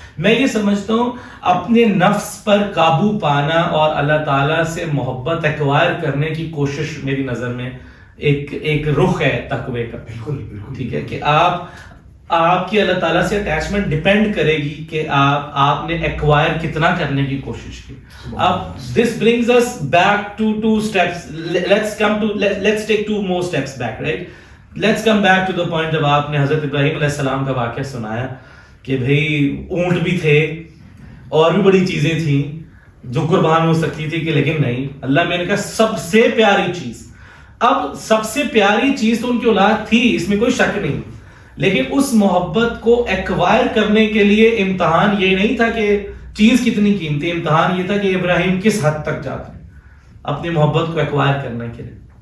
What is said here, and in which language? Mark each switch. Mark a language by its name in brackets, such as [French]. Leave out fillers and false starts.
[Urdu] میں یہ سمجھتا ہوں اپنے نفس پر قابو پانا اور اللہ تعالیٰ سے محبت ایکوائر کرنے کی کوشش میری نظر میں ایک رخ ہے تقوی کا. ٹھیک ہے, کہ آپ کی اللہ تعالیٰ سے اٹیچمنٹ ڈیپینڈ کرے گی کہ آپ نے ایکوائر کتنا کرنے کی کوشش کی. [English] اب this brings us back to two steps. Let's take two more steps back, right? Let's come back to the point [Urdu] جب آپ نے حضرت ابراہیم علیہ السلام کا واقعہ سنایا کہ بھئی اونٹ بھی تھے اور بھی بڑی چیزیں تھیں جو قربان ہو سکتی تھی, کہ لیکن نہیں, اللہ میں نے کہا سب سے پیاری چیز. اب سب سے پیاری چیز تو ان کی اولاد تھی, اس میں کوئی شک نہیں, لیکن اس محبت کو ایکوائر کرنے کے لیے امتحان یہ نہیں تھا کہ چیز کتنی قیمتی, امتحان یہ تھا کہ ابراہیم کس حد تک جاتے ہیں اپنی محبت کو ایکوائر کرنے کے لیے.